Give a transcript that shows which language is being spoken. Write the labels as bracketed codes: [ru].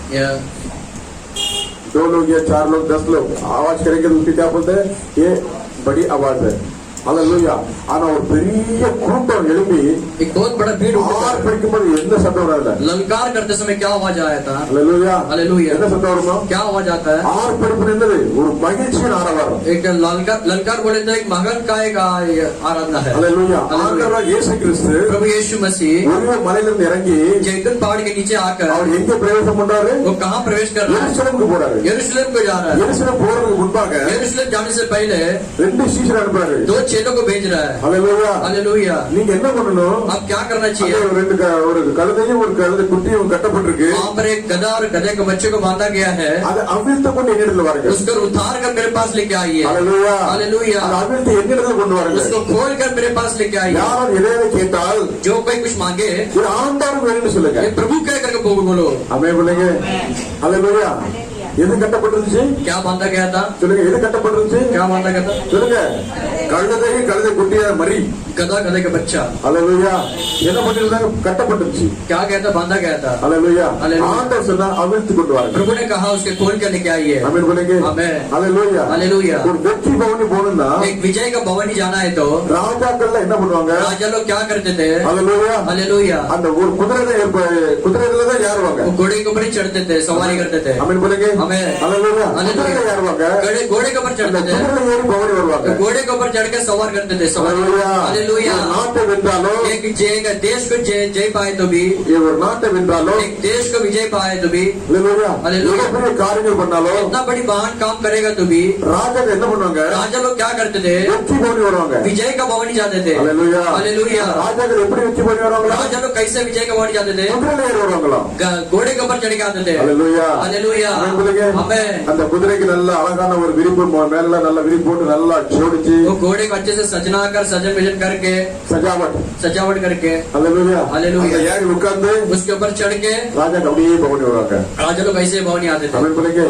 [hi] या 2 लोग या 4 लोग 10 लोग आवाज करेंगे तो उसकी क्या बोलते हैं ये बड़ी आवाज है [ta] அல்லேலூயா ஆனா ஒரு பெரிய கூட்டம் எழுப்பி [hi] एक बहुत बड़ा भीड़ उठा, [ta] ஆர்ப்பரிக்கும்போது எந்த சத்தம் வராது [hi] ललकार करते समय क्या आवाज आया था? [ta] அல்லேலூயா [hi] हालेलुया। [ta] என்ன சத்தம் வருமா [hi] क्या आवाज आता है? [ta] ஆர்ப்பரிப்பு என்னது ஒரு மகிழ்ச்சியின் ஆரவாரம் [hi] एक ललकार ललकार बोले तो एक मगन का एक आराधना है। [ta] அல்லேலூயா அல்லேலூயா। ஆண்டவராகிய இயேசு கிறிஸ்து [hi] प्रभु यीशु मसीह [ta] ஒலிவ மலையிலிருந்து இறங்கி [hi] जैतून पहाड़ के नीचे आकर [ta] அவர் எங்க பிரவேசம் பண்றாரு [hi] वो कहाँ प्रवेश कर रहा है? [ta] எருசலேமுக்கு போறாரு [hi] यरूशलेम को जा रहा है। [ta] எருசலேம் போறதுக்கு முன்பாக [hi] यरूशलेम जाने से पहले [ta] ரெண்டு சீஷர் அனுப்புறாரு [hi] 2 चेलों को भेज रहा है। [ta] அல்லேலூயா [hi] हालेलुया। [ta] நீங்க என்ன பண்ணணும் [hi] अब क्या करना [ta] அங்க [hi] चाहिए? [ta] ஒரு ரெண்டு ஒரு கழுதையும் ஒரு கழுதை குட்டியும் கட்டப்பட்டிருக்கு [hi] वहाँ पर एक गधा और गधे के बच्चे को बांधा गया है, [ta] அதை அவிழ்த்து கொண்டு என்னிடத்துல வாருங்க [hi] उसको उतार कर मेरे पास लेके आइए। [ta] அல்லேலூயா [hi] हालेलुया। [ta] அதை அவிழ்த்து என்னிடத்துல கொண்டு வாருங்க [hi] उसको खोल कर मेरे पास लेके आइए। [ta] யாரும் எதையாவது கேட்டால் [hi] जो कोई कुछ मांगे [ta] ஒரு ஆண்டவர் வேணும்னு சொல்லுங்க [hi] ये प्रभु कह करके बोलो। [ta] அமே [hi] बोलेंगे [ta] அல்லேலூயா எது கட்டப்பட்டிருந்துச்சு [hi] क्या बांधा गया था? [ta] சொல்லுங்க எது கட்டப்பட்டிருந்துச்சு [hi] क्या बांधा गया था? [ta] சொல்லுங்க கழுதை குட்டிய மரி [hi] गधा गधे का बच्चा। [ta] அல்லேலூயா என்ன பண்ணிருந்தாங்க கட்டப்பட்டிருந்துச்சு [hi] क्या गया था? बांधा गया था। [ta] அல்லேலூயா அல்லேலூயா। ஆண்டவர் சொன்னா அவிழ்த்து கொண்டு வாருங்க [hi] प्रभु ने कहा उसके खोल कर लेके आइए। [ta] ஆமென் [hi] बोलेंगे आमेन। [ta] அல்லேலூயா [hi] हालेलुया। [ta] ஒரு வெற்றி பவனி போகணும்னா [hi] एक विजय का भवन ही जाना है तो [ta] ராஜாக்கள்ல என்ன பண்ணுவாங்க [hi] राजा लोग क्या करते थे? [ta] அல்லேலூயா [hi] हालेलुया। [ta] அந்த ஒரு குதிரையில தான் ஏறுவாங்க [hi] वो घोड़े के ऊपर ही चढ़ते थे, सवारी करते थे। [ta] ஆமென் [hi] बोलेंगे आमेन। [ta] அல்லேலூயா [hi] हालेलुया। [ta] குதிரையில ஏறுவாங்க [hi] घोड़े के ऊपर [ta] அந்த [hi] चढ़ते थे, [ta] குதிரையில ஏறி பவனி வருவாங்க [hi] घोड़े के ऊपर चढ़ के सवार करते थे, सवारी। [ta] அல்லேலூயா [hi] हालेलुया। [ta] ஒரு நாட்டை வென்றாலும் [hi] एक देश को जय पाए तो भी, [ta] ஒரு நாட்டை வென்றாலும் [hi] एक देश को विजय पाए तो भी, [ta] அல்லேலூயா அல்லேலூயா। எவ்வளவு பெரிய காரியங்கள் பண்ணாலும் [hi] इतना बड़ी महान काम करेगा तो भी [ta] ராஜாக்கள் என்ன பண்ணுவாங்க [hi] राजा लोग क्या करते थे? [ta] வெற்றி பவனி வருவாங்க [hi] विजय का भवन ही जाते थे। [ta] அல்லேலூயா [hi] हालेलुया। [ta] ராஜாக்கள் எப்படி வெற்றி பவனி வருவாங்களா [hi] राजा लोग कैसे विजय का भवन जाते थे? [ta] குதிரையில ஏறி வருவாங்களா [hi] घोड़े के ऊपर चढ़ के आते थे। [ta] அல்லேலூயா [hi] हालेलुया। [ta] ஆமென் [hi] बोलेंगे आमेन। [ta] அந்த குதிரைக்கு நல்ல அழகான ஒரு விரிப்பு மேல நல்ல விரிப்பு போட்டு நல்லா ஜோடிச்சு [hi] वो घोड़े को अच्छे से सजना कर सजन विजन करके சஜாவட் करके [ta] அல்லேலூயா [hi] हालेलुया। [ta] அந்த ஏறி உட்கார்ந்து [hi] उसके ऊपर चढ़ के [ta] ராஜாக்கு அப்படியே பவனி வருவாங்க [hi] राजा लोग ऐसे भवन आते थे। [ta] ஆமென் [hi] बोलेंगे